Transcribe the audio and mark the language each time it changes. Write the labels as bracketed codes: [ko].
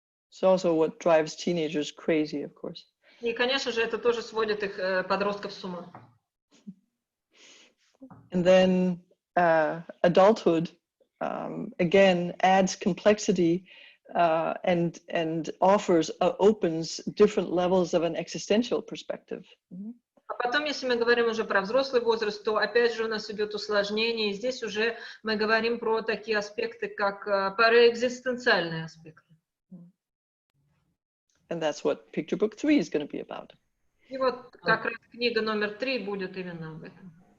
[en] It's also what drives teenagers crazy, of course. [ru] И, конечно же, это тоже сводит их подростков с ума. [en] And then adulthood, again, adds complexity and offers, opens different levels of an existential perspective. [ru] А потом, если мы говорим уже про взрослый возраст, то опять же у нас идет усложнение, и здесь уже мы говорим про такие аспекты, как параэкзистенциальные аспекты. [en] And that's what picture book 3 is going to be about. [ru] И вот как раз книга номер 3 будет именно об этом.